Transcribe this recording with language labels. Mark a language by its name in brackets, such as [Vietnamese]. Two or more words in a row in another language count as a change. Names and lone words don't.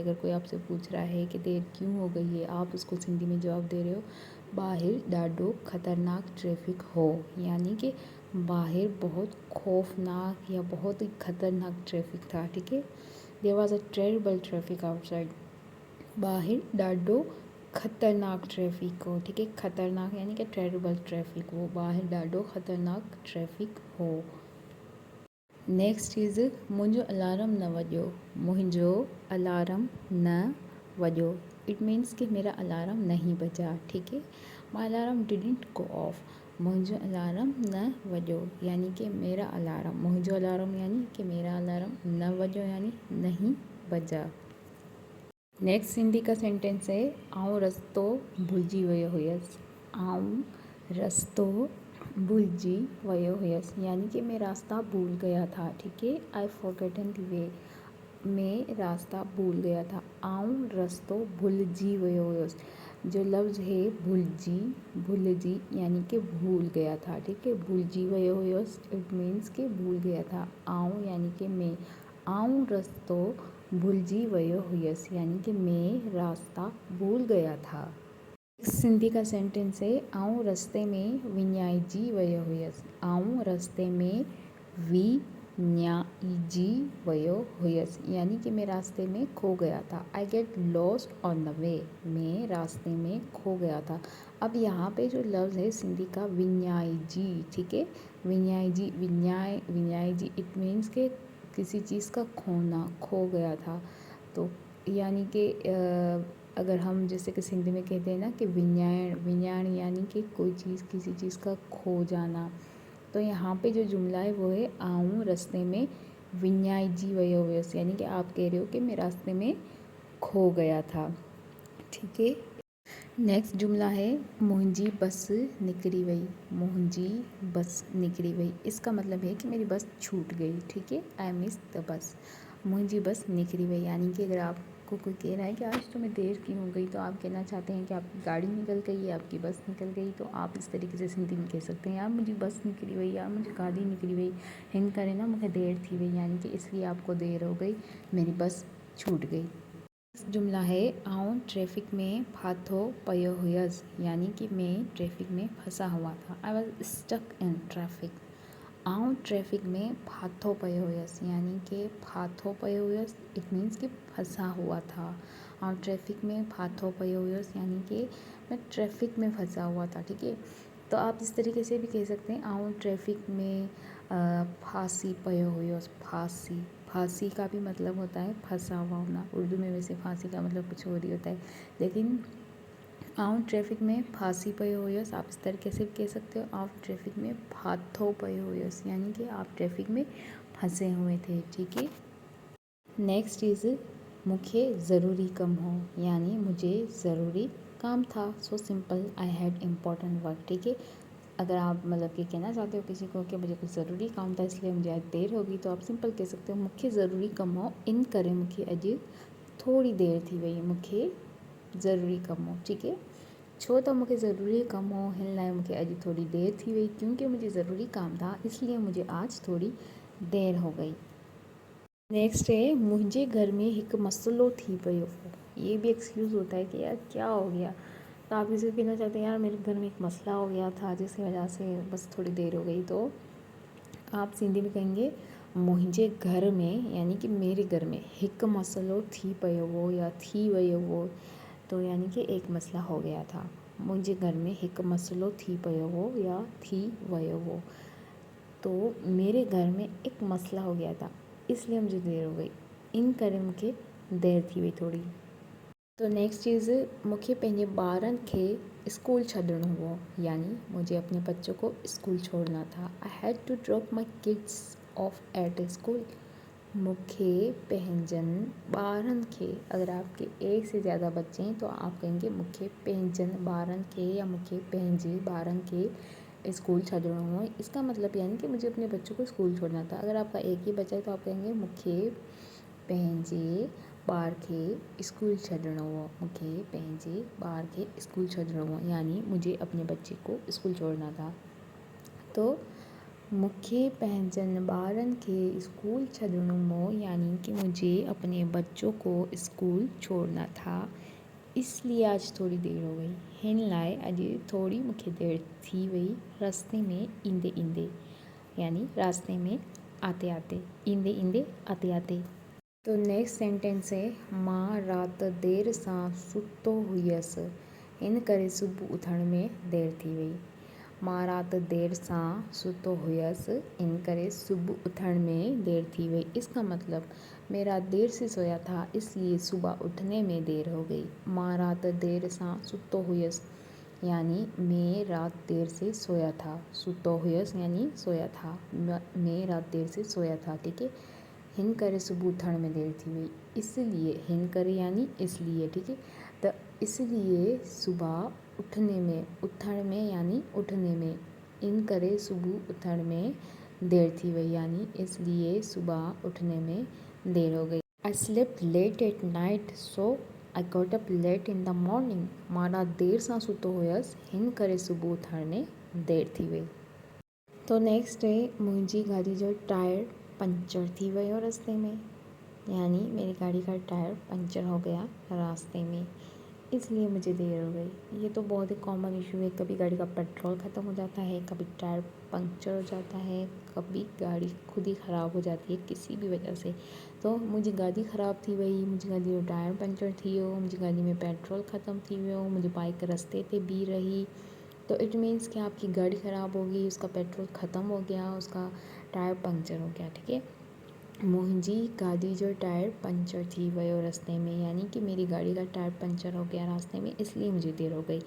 [Hindi] अगर कोई आपसे पूछ रहा है कि देर क्यों हो गई है, आप उसको सिंधी में जवाब दे रहे हो [Sindhi] बाहर डाडो ख़तरनाक ट्रैफिक हो, [Hindi] यानी कि बाहर बहुत खौफनाक या बहुत ही ख़तरनाक ट्रैफिक था। ठीक है, [English] there was a terrible traffic outside. [Sindhi] बाहर ॾाढो ख़तरनाक ट्रैफिक हो। [Hindi] ठीक है, ख़तरनाक यानी कि [English] terrible traffic [Sindhi] हो, बाहर ॾाढो ख़तरनाक ट्रैफिक हो। [English] next is [Sindhi] मुंहिंजो अलार्म न वॼो। मुंहिंजो अलार्म न वॼो, [English] it means [Hindi] कि मेरा अलार्म नहीं बजा। ठीक है, [English] my alarm didn't go off. [Sindhi] मुंहिंजो अलार्म न वॼो [Hindi] यानी कि मेरा अलार्म, [Sindhi] मुंहिंजो अलार्म [Hindi] यानी कि मेरा अलार्म, [Sindhi] न वॼो [Hindi] यानी नहीं बजा। नेक्स्ट सिंधी का सेंटेंस है, [Sindhi] आउं रस्तो भुलिजी वियो हुयसि। आउं रस्तो भुलिजी वियो हुयसि, [Hindi] यानी कि मैं रास्ता भूल गया था। ठीक है, [English] I forgotten the way, [Hindi] मैं रास्ता भूल गया था। [Sindhi] आउं रस्तो भुलिजी वियो हुयसि। [Hindi] जो लफ्ज़ है भुलिजी, भुलिजी यानी कि भूल गया था। ठीक है, [Sindhi] भुलिजी वियो हुयसि [English] it means [Hindi] कि भूल गया था। आउं यानी कि मैं, [Sindhi] आउं रस्तो भुलिजी वियो हुयसि [Hindi] यानी कि मैं रास्ता भूल गया था। सिंधी का सेंटेंस है, [Sindhi] आउं रस्ते में विञाइजी वियो हुयसि। आउं रस्ते में विञाइजी वियो हुयसि [Hindi] यानी कि मैं रास्ते में खो गया था। [English] I get lost on the way, [Hindi] मैं रास्ते में खो गया था। अब यहाँ पे जो लफ्ज़ है सिंधी का विञाइजी, ठीक है, विञाइजी, विञाइजी [English] it means [Hindi] के किसी चीज़ का खोना, खो गया था। तो यानी कि अगर हम जैसे कि सिंधी में कहते हैं ना कि विञाइण, विञाइण यानी कि कोई चीज़, किसी चीज़ का खो जाना। तो यहाँ पे जो जुमला है वो है, [Sindhi] आऊँ रस्ते में विञाइजी वियो हुयसि, [Hindi] यानी कि आप कह रहे हो कि मैं रास्ते में खो गया था। ठीक है, नेक्स्ट जुमला है, [Sindhi] मुंहिंजी बस निकिरी वई। मुंहिंजी बस निकिरी वई, [Hindi] इसका मतलब है कि मेरी बस छूट गई। ठीक है, [English] I miss the bus. [Sindhi] मुंहिंजी बस निकिरी वई [Hindi] यानी कि अगर आपको कोई कह रहा है कि आज तुम्हें देर क्यों हो गई, तो आप कहना चाहते हैं कि आपकी गाड़ी निकल गई है, आपकी बस निकल गई। तो आप इस तरीके से सिंधी में कह सकते हैं, यार मुझे बस [Sindhi] निकली वई, [Hindi] यार मुझे गाड़ी [Sindhi] निकली वई, हिन करे ना मुझे देर थी वई, [Hindi] यानी कि इसलिए आपको देर हो गई, मेरी बस छूट गई। जुमला है, [Sindhi] आउं ट्रैफिक में फाथो पयो हुयसि, [Hindi] यानी कि मैं ट्रैफिक में फंसा हुआ था। [English] I was stuck in traffic. [Sindhi] आउं ट्रैफिक में फाथो पयो हुयसि, [Hindi] यानी कि [Sindhi] फाथो पयो हुयसि [English] it means [Hindi] कि फंसा हुआ था। [Sindhi] आउं ट्रैफिक में फाथो पयो हुयसि [Hindi] यानी कि मैं ट्रैफिक में फंसा हुआ था। ठीक है, तो आप इस तरीके से भी कह सकते हैं, [Sindhi] आउं ट्रैफिक में फांसी पयो हुयसि। [Hindi] फांसी, फांसी का भी मतलब होता है फंसा हुआ होना। उर्दू में वैसे फांसी का मतलब कुछ और ही होता है, लेकिन [Sindhi] आउं ट्रैफिक में फांसी पयो हुयसि [Hindi] आप इस तरीके से भी कह सकते हो। आप ट्रैफिक में [Sindhi] फाथो पयो हुयसि [Hindi] यानी कि आप ट्रैफिक में फंसे हुए थे। ठीक है, [English] next is [Hindi] मुझे [Sindhi] ज़रूरी कम हो, [Hindi] यानी मुझे ज़रूरी काम था। [English] so simple, I had important work. [Hindi] ठीक है, अगर आप मतलब कि कहना चाहते हो किसी को कि मुझे कुछ ज़रूरी काम था इसलिए मुझे आज देर होगी, तो आप सिंपल कह सकते हो, [Sindhi] मूंखे ज़रूरी कम हो, इन करे मूंखे अॼु थोड़ी देर थी वई, मूंखे ज़रूरी कम हो। [Hindi] ठीक है, [Sindhi] छो त मूंखे ज़रूरी कम हो, हिन लाइ मूंखे अॼु थोड़ी देर थी वई, [Hindi] क्योंकि मुझे ज़रूरी काम था इसलिए मुझे आज थोड़ी देर हो गई। नेक्स्ट है, मुझे घर में एक [Sindhi] मसलो थी पियो हो। [Hindi] ये भी एक्सक्यूज़ होता है कि यार क्या हो गया, तो आप इसे कहना चाहते हैं, यार मेरे घर में एक मसला हो गया था जिसकी वजह से बस थोड़ी देर हो गई। तो आप सिंधी में कहेंगे, मुझे घर में यानी कि मेरे घर में [Sindhi] एक मसलो थी पियो हो [Hindi] या [Sindhi] थी वियो हो, [Hindi] तो यानी कि एक मसला हो गया था। मुझे घर में [Sindhi] एक मसलो थी पियो हो [Hindi] या [Sindhi] थी वियो हो, [Hindi] तो मेरे घर में एक मसला हो गया था इसलिए मुझे देर हो गई, [Sindhi] इन करे मूंखे देर थी वई थोड़ी। [Hindi] तो नेक्स्ट चीज़, [Sindhi] मूंखे पंहिंजे ॿारनि खे स्कूल छॾिणो हुओ, [Hindi] यानी मुझे अपने बच्चों को स्कूल छोड़ना था। [English] I had to drop my kids off at school. [Sindhi] मूंखे पंहिंजनि ॿारनि खे, [Hindi] अगर आपके एक से ज़्यादा बच्चे हैं तो आप कहेंगे [Sindhi] मूंखे पंहिंजनि ॿारनि खे [Hindi] या [Sindhi] मूंखे पंहिंजे ॿारनि खे स्कूल छॾिणो हुओ। [Hindi] इसका मतलब यानी कि मुझे अपने बच्चों को स्कूल छोड़ना था। अगर आपका एक ही बच्चा है तो आप कहेंगे [Sindhi] मूंखे पंहिंजे ॿार खे स्कूल छॾिणो हो, मूंखे पंहिंजे ॿार खे स्कूल छॾिणो हो, [Hindi] यानी मुझे अपने बच्चे को स्कूल छोड़ना था। तो [Sindhi] मूंखे पंहिंजनि ॿारनि खे स्कूल छॾिणो हो, [Hindi] यानी कि मुझे अपने बच्चों को स्कूल छोड़ना था, इसलिए आज थोड़ी देर हो गई। [Sindhi] हिन लाइ अॼु थोड़ी मूंखे देर थी वई रास्ते में ईंदे ईंदे, [Hindi] यानी रास्ते में आते आते, [Sindhi] ईंदे ईंदे [Hindi] आते आते। तो नेक्स्ट सेंटेंस है, [Sindhi] मां राति देर सां सुतो हुयसि, हिन करे सुबुह उथण में देर थी वई। मां राति देर सां सुतो हुयसि, इन करे सुबह उठण में देर थी गई। [Hindi] इसका मतलब मैं रात देर से सोया था, इसलिए सुबह उठने में देर हो गई। [Sindhi] मां रात देर सां सुतो हुयसि, [Hindi] यानी मैं रात देर से सोया था। [Sindhi] सुतो हुयसि [Hindi] यानी सोया था, मैं रात देर से सोया था, ठीक है। [Sindhi] हिन करे सुबह उठण में देर थी गई, इसलिए हिन करे [Hindi] यानी इसलिए, ठीक है। तो इसलिए सुबह उठने में, [Sindhi] उठण में [Hindi] यानी उठने में, [Sindhi] इन करे सुबह उठण में देर थी वई, [Hindi] यानी इसलिए सुबह उठने में देर हो गई। [English] I slept late at night, so I got up late in the morning. [Sindhi] मां रात देर सां सुतो हुयसि, हिन करे सुबह उथण में देर थी वई। [Hindi] तो नेक्स्ट है, [Sindhi] मुंहिंजी गाड़ी जो टायर पंचर थी वियो [Hindi] रास्ते में, यानी मेरी गाड़ी का टायर पंचर हो गया रास्ते में, इसलिए मुझे देर हो गई। ये तो बहुत ही कॉमन इशू है, कभी गाड़ी का पेट्रोल ख़त्म हो जाता है, कभी टायर पंक्चर हो जाता है, कभी गाड़ी खुद ही ख़राब हो जाती है किसी भी वजह से। तो मुंहिंजी गाॾी ख़राब थी वई, मुंहिंजी गाॾी जो टायर पंचर थी वियो, मुंहिंजी गाॾी में पेट्रोल ख़त्म थी वियो, मुंहिंजी बाइक रस्ते ते बीह रही। तो [English] it means [Hindi] कि आपकी गाड़ी ख़राब हो गई, उसका पेट्रोल ख़त्म हो गया, उसका टायर पंक्चर हो गया, ठीक है। [Sindhi] मुंहिंजी गाड़ी जो टायर पंचर थी वियो [Hindi] रास्ते में, यानी कि मेरी गाड़ी का टायर पंचर हो गया रास्ते में, इसलिए मुझे देर हो गई।